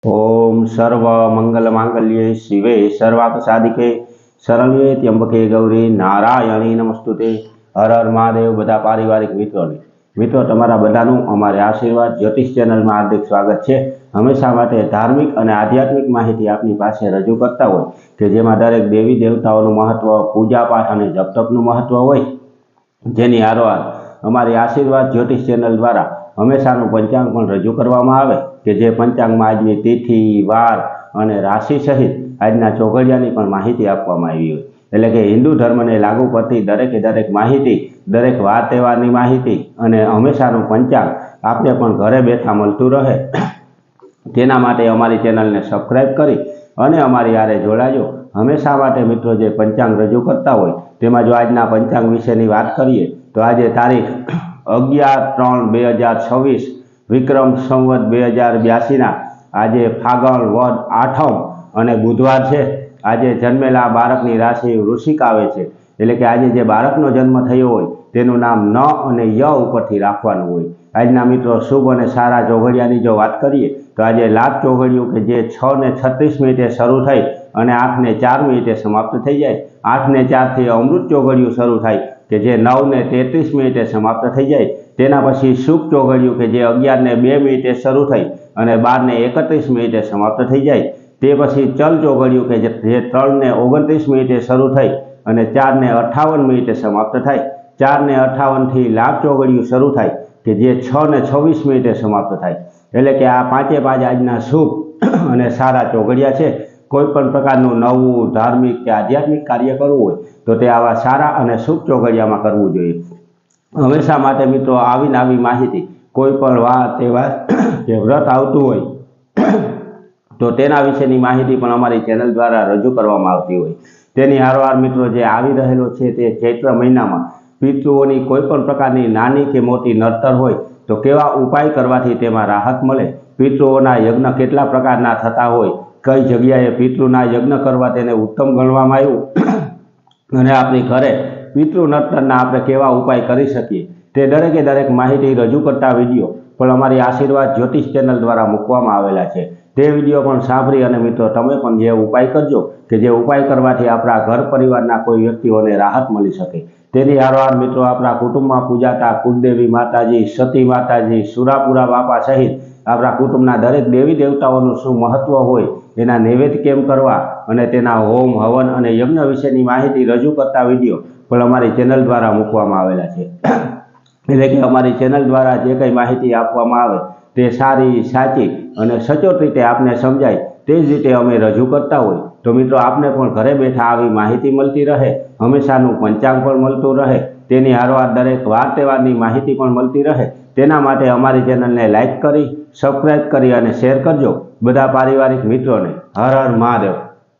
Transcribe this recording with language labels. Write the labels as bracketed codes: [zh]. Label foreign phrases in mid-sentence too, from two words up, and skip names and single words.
[sa] ओम सर्व मंगल मांगल्ये शिवे सर्वार्थ साधिके शरण्ये त्र्यंबके गौरी नारायणी नमस्तुते। [hi] हर हर महादेव। [gu] બધા પારિવારિક મિત્રો તમારા બધાનું અમારે આશીર્વાદ જ્યોતિષ ચેનલ [hi] में हार्दिक स्वागत है। [gu] હમેશા માટે ધાર્મિક ઔર આધ્યાત્મિક માહિતી આપની પાસે રજૂ કરતા હોય કે જેમાં દરેક દેવી દેવતાઓનું મહત્વ, પૂજા પાઠ ઔર જપ તપનું મહત્વ હોય, જેની હારોહાર અમારી આશીર્વાદ જ્યોતિષ ચેનલ દ્વારા હમેશાનું પંચાંગ પણ રજૂ કરવામાં આવે કે જે પંચાંગમાં આજની તિથિ, વાર અને રાશિ સહિત આજના ચોઘડિયાની પણ માહિતી આપવામાં આવી હોય। એટલે કે હિંદુ ધર્મને લાગુ પડતી દરેક માહિતી, દરેક વાર તહેવારની માહિતી અને હમેશાનું પંચાંગ આપને પણ ઘરે બેઠા મળતું રહે તેના માટે અમારી ચેનલને સબ્સ્ક્રાઇબ કરી અને અમારી હારે જોડાજો। હમેશા માટે મિત્રો જે પંચાંગ રજૂ કરતા હોય તેમાં જો આજના પંચાંગ વિશેની વાત કરીએ તો આજ તારીખ 11/3/2026 વિક્રમ સંવત 2082 આજ ફાગણ વદ આઠમ અને બુધવાર હૈ। આજ જન્મેલા બાળકની રાશિ વૃશ્ચિક આવે છે। એટલે કે આજ જે બાળકનો જન્મ થયો હોય તેનું નામ ન અને ય ઉપરથી રાખવાનું હોય। આજના મિત્રો શુભ અને સારા ચોઘડિયાની જો બાત કરીએ તો આજ લાભ ચોઘડિયું કે જે 6:36 શરૂ થઈ અને 8:04 સમાપ્ત થઈ જાય। 8:04 થી અમૃત ચોઘડિયું શરૂ થાય કે જે 9:33 સમાપ્ત થઈ જાય। તેના પછી શુભ ચોઘડિયું કે જે 11:02 શરૂ થઈ અને 12:31 સમાપ્ત થઈ જાય। તે પછી ચલ ચોઘડિયું કે જે 3:29 શરૂ થઈ અને 4:58 સમાપ્ત થાય। 4:58 થી લાભ ચોઘડિયું શરૂ થાય કે જે 6:26 સમાપ્ત થાય। એટલે કે આ પાંચે પાંચ આજના શુભ અને સારા ચોઘડિયા છે। કોઈપણ પ્રકારનું નવું ધાર્મિક કે આધ્યાત્મિક કાર્ય કરવું હોય તો તે આવા સારા અને શુભ ચોઘડિયામાં કરવું જોઈએ। હમેશા માટે મિત્રો આવી ને આવી માહિતી કોઈપણ વાર તહેવાર કે વ્રત આવતું હોય તો તેના વિશેની માહિતી પણ અમારી ચેનલ દ્વારા રજૂ કરવામાં આવતી હોય। તેની હારોહાર મિત્રો જે આવી રહેલો છે તે ચૈત્ર મહીનામાં પિતૃઓની કોઈપણ પ્રકારની નાની કે મોટી નડતર હોય તો કેવા ઉપાય કરવાથી તેમાં રાહત મળે, પિતૃઓના યજ્ઞ કેટલા પ્રકારના થતા હોય, કઈ જગ્યાએ પિતૃના યજ્ઞ કરવા તેને ઉત્તમ ગણવામાં આવ્યું અને આપણી ઘરે પિતૃ નડતરના આપણે કેવા ઉપાય કરી શકીએ તે દરેક માહિતી રજૂ કરતા વિડિયો પણ અમારી આશીર્વાદ જ્યોતિષ ચેનલ દ્વારા મૂકવામાં આવેલા છે। તે વિડિયો પણ સાંભળી અને મિત્રો તમે પણ જે ઉપાય કરજો કે જે ઉપાય કરવાથી આપણા ઘર પરિવારના કોઈ વ્યક્તિઓને રાહત મળી શકે। તેની હારોહાર મિત્રો આપણા કુટુંબમાં પૂજાતા કુળદેવી માતાજી, સતી માતાજી, સુરાપુરા બાપા સહિત આપણા કુટુંબના દરેક દેવી દેવતાઓનું શું મહત્વ હોય, એના નૈવેદ્ય કેમ કરવા અને તેના હોમ હવન અને યજ્ઞ વિશેની માહિતી રજૂ કરતા વિડિયો પણ અમારી ચેનલ દ્વારા મૂકવામાં આવેલા છે। એટલે કે અમારી ચેનલ દ્વારા જે કઈ માહિતી આપવામાં આવે તે સારી, સાચી અને સચોટ રીતે આપને સમજાય તે જ રીતે અમે રજૂ કરતા હોય તો મિત્રો આપને પણ ઘરે બૈઠા આવી માહિતી મળતી રહે, હમેશાનું પંચાંગ પણ મળતું રહે, તેની હારોહાર દરેક વાર તહેવારની માહિતી પણ મળતી રહે તેના માટે અમારી ચેનલને લાઇક કરી, સબ્સ્ક્રાઇબ કરી અને શેર કરજો। બધા પારિવારિક મિત્રો ને હર હર મહાદેવ।